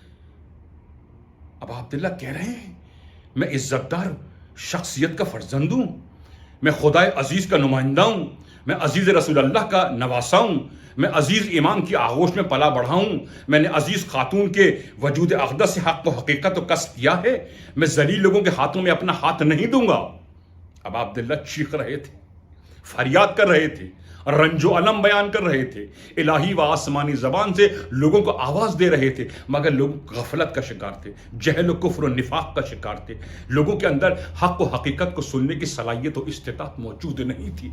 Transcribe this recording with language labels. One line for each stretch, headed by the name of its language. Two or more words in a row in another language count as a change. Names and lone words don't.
Urdu: اب عبداللہ کہہ رہے ہیں میں عزت دار شخصیت کا فرزند ہوں، میں خدائے عزیز کا نمائندہ ہوں، میں عزیز رسول اللہ کا نواسا ہوں، میں عزیز امام کی آغوش میں پلا بڑھا ہوں، میں نے عزیز خاتون کے وجود اقدس سے حق و حقیقت و کسب کیا ہے، میں ذلیل لوگوں کے ہاتھوں میں اپنا ہاتھ نہیں دوں گا۔ اب عبداللہ چیخ رہے تھے، فریاد کر رہے تھے، رنج و علم بیان کر رہے تھے، الہی و آسمانی زبان سے لوگوں کو آواز دے رہے تھے، مگر لوگ غفلت کا شکار تھے، جہل و کفر و نفاق کا شکار تھے، لوگوں کے اندر حق و حقیقت کو سننے کی صلاحیت و استطاعت موجود نہیں تھی۔